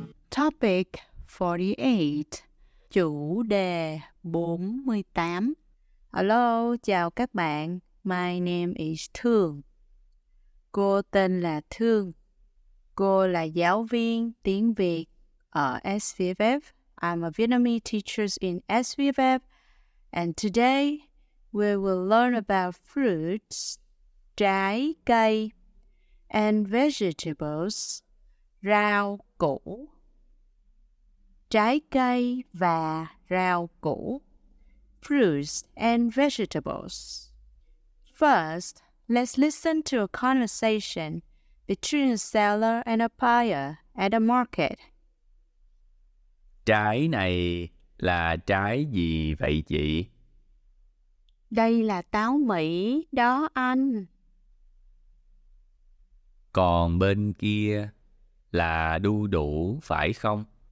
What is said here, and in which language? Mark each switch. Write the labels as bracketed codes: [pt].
[en] Topic [vi] 48, chủ đề 48. [en] Hello, [vi] chào các bạn. [en] My name is Thương. [vi] Cô tên là Thương. Cô là giáo viên tiếng Việt ở SVFF. [en] I'm a Vietnamese teacher in SVFF, and today we will learn about fruits, trái cây, and vegetables, rau củ. [vi] Trái cây và rau củ. [en] Fruits and vegetables. First, let's listen to a conversation between a seller and a buyer at a market. [vi] Trái này là trái gì vậy chị? Đây là táo Mỹ đó anh. Còn bên kia là đu đủ phải không?